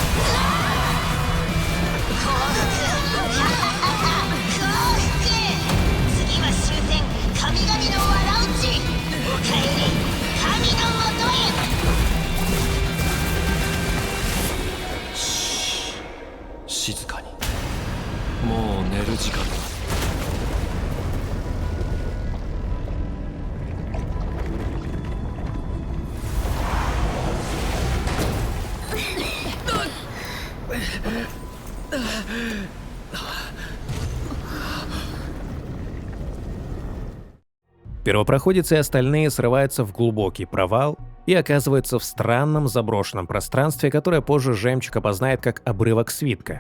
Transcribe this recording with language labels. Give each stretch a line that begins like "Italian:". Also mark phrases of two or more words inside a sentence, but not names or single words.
Japanese: 次は終戦、神々のわらうち。おかえり、神のもとへ。静かに。もう寝る時間だ。
Russian: Первопроходец и остальные срываются в глубокий провал и оказываются в странном заброшенном пространстве, которое позже Жемчуг опознает как обрывок свитка.